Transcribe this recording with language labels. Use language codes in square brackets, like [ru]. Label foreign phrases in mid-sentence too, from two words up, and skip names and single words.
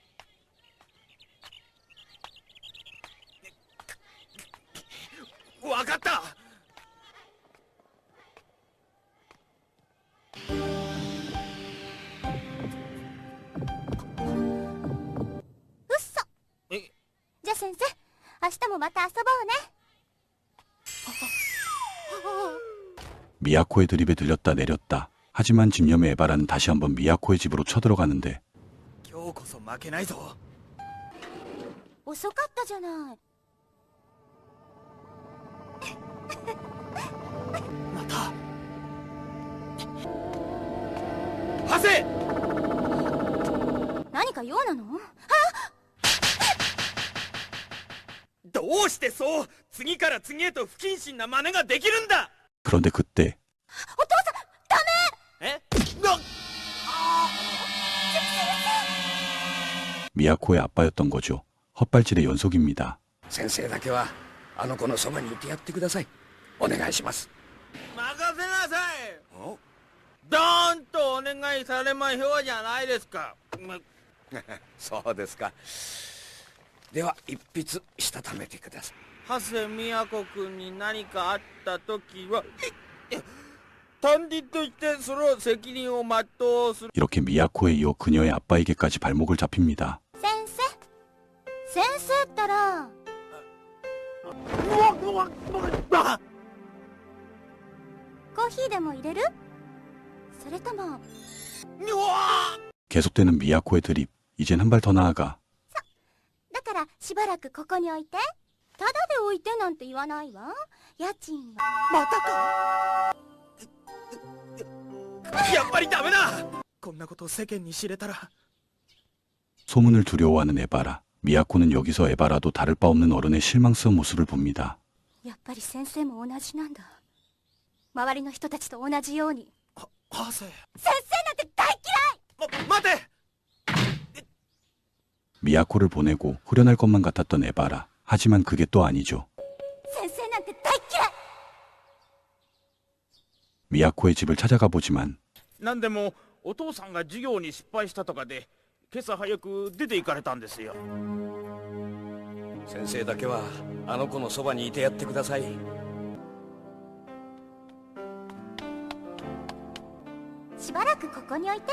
[ja] わかった。うっそ。じゃあ先生、明日もまた遊ぼうね。 [ko] 미야코의 드립에 들렸다 내렸다. 하지만 집념의 에바라는 다시 한번 미야코의 집으로 쳐들어가는데 [ja] 今日こそ負けないぞ。遅かったじゃない。また。ハセ。何か用なの？あ、どうしてそう次から次へと不謹慎な真似ができるんだ。 [ko] 그런데 그때 [ja] お父さんダメ。えな [ko] 미야코의 아빠였던 거죠. 헛발질의 연속입니다. [ja] 先生だけはあの子のそばにいてやってください。お願いします。任せなさい。ドーンとお願いされまひょうじゃないですか。そうですか。では一筆したためてください。長谷都君に何かあった時は担任としてその責任を全うする。 [ko] 이렇게 미야코에 이어 그녀의 아빠에게까지 발목을 잡힙니다. [ja] 先生ったらコーヒーでも入れる？それとも [ko] 계속되는 미야코의 드립. 이젠 한 발 더 나아가 [ja] だからしばらくここに置いて。ただで置いてなんて言わないわ。家賃は。またか。やっぱりダメだ。こんなこと世間に知れたら。 [ko] 소문을 두려워하는 에바라. 미야코는 여기서 에바라도 다를 바 없는 어른의 실망스러운 모습을 봅니다. [ja] やっぱり先生も同じなんだ。周りの人たちと同じように。ハセ。先生なんて大嫌い。待て。 [ko] 미야코를 보내고 후련할 것만 같았던 에바라. 하지만 그게 또 아니죠. [ja] 先生なんて大嫌い。 [ko] 미야코의 집을 찾아가 보지만 [ja] なんでもお父さんが授業に失敗したとかで今朝早く出て行かれたんですよ。先生だけはあの子のそばにいてやってください。しばらくここに置いて。